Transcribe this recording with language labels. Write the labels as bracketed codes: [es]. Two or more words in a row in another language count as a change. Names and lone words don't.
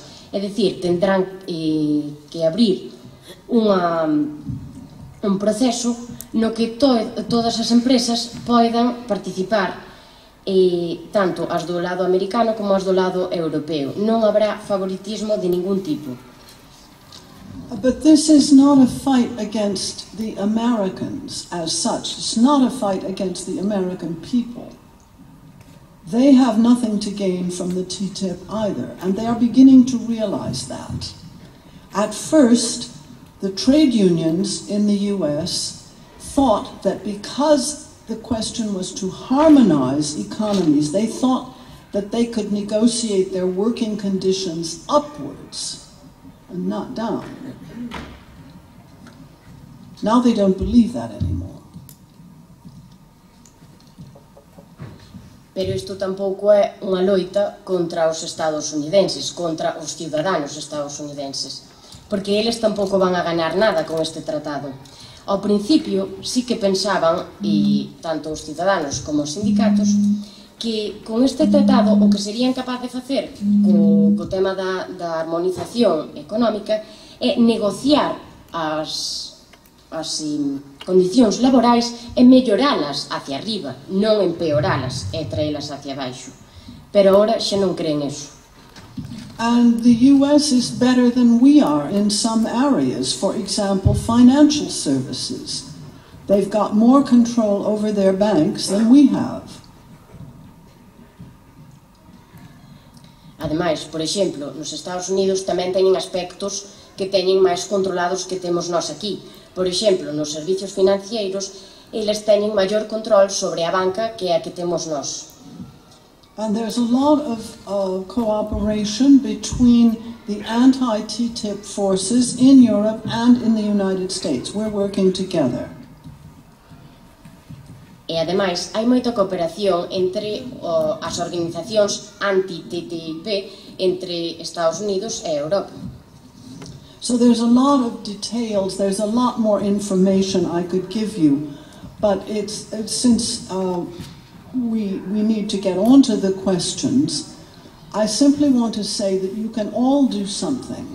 [gl] É dicir, tendrán que abrir un proceso no que todas as empresas poidan participar, tanto as do lado americano como as do lado europeo. Non habrá favoritismo de ningún tipo. [en] But this is not a fight against the Americans as such. It's not a fight against the American people. They have nothing to gain from the TTIP either, and they are beginning to realize that. At first, the trade unions in the US thought that because the question was to harmonize economies, they thought that they could negotiate their working conditions upwards and not down. Now they don't believe that anymore. [gl] Pero isto tampouco é unha loita contra os estadounidenses, contra os ciudadanos estadounidenses, porque eles tampouco van a ganar nada con este tratado. Ao principio sí que pensaban, e tanto os ciudadanos como os sindicatos, que con este tratado o que serían capaz de facer co tema da armonización económica é negociar as condicións laborais e melloralas hacia arriba, non empeoralas e traelas hacia baixo. Pero agora xa non creen eso. [en] And the US is better than we are in some areas, for example, financial services. They've got more control over their banks than we have. [gl] Ademais, por exemplo, nos Estados Unidos tamén teñen aspectos que teñen máis controlados que temos nós aquí. Por exemplo, nos servicios financeiros, eles teñen maior control sobre a banca que a que temos nós. [en] And there's a lot of cooperation between the anti-TTIP forces in Europe and in the United States. We're working together. [gl] E, ademais, hai moita cooperación entre as organizacións anti-TTIP entre Estados Unidos e Europa. [en] So there's a lot of details, there's a lot more information I could give you, but since we need to get on to the questions, I simply want to say that you can all do something.